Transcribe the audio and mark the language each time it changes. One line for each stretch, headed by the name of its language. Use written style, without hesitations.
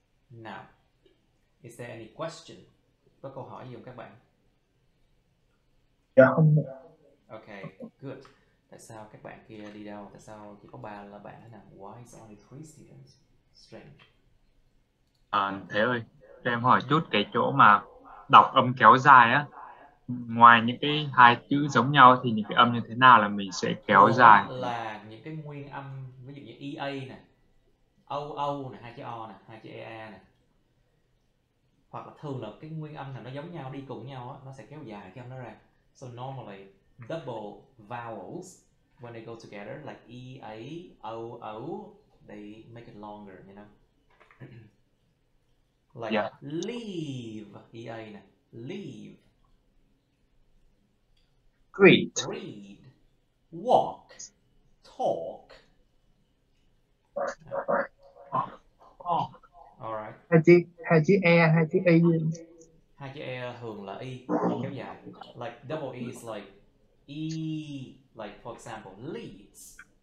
English: Now, is there any question?
Vietnamese: Có câu hỏi gì không các bạn? Dạ không.
English: Okay, good.
Vietnamese: Tại sao các bạn kia đi đâu? Tại sao chỉ có 3 là bạn thế nào?
English: Why is only 3 students? Strange.
Vietnamese: Thế ơi, cho em hỏi chút cái chỗ mà đọc âm kéo dài á, ngoài những cái hai chữ giống nhau thì những cái âm như thế nào là mình sẽ kéo dài? Là những cái nguyên âm, ví dụ như EA nè, OO nè, hai chữ O nè, hai chữ EA nè. Hoặc là thường là cái nguyên âm nào nó giống nhau đi cùng nhau á, nó sẽ kéo dài cái âm đó ra.
English: So normally double vowels when they go together like EA, OO, they make it longer, you know. Like leave, EA nè, leave. Great. Read, walk, talk. Alright.
Vietnamese: Hai chữ E, hai chữ Y. Hai chữ E thường là Y kéo dài.
English: Like double E is like E, like for example, leads.